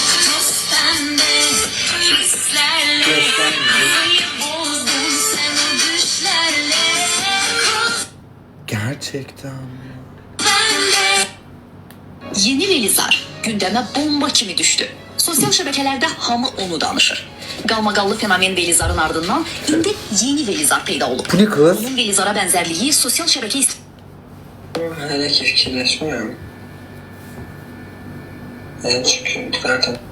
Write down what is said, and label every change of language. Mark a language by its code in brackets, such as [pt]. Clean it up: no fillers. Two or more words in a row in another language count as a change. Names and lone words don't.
[tr] Gerçekten. Yeni Velizar gündeme bomba kimi düştü. [az] Sosyal şəbəkələrdə hamı onu danışır. Qalmaqallı fenomen Velizarın ardından indi yeni Velizar peyda olub. [tr] Bu ne kız? [az] Onun Velizara bənzərliyi sosial şəbəkə [tr] Hele ki fikirleşmiyorum. Çünkü zaten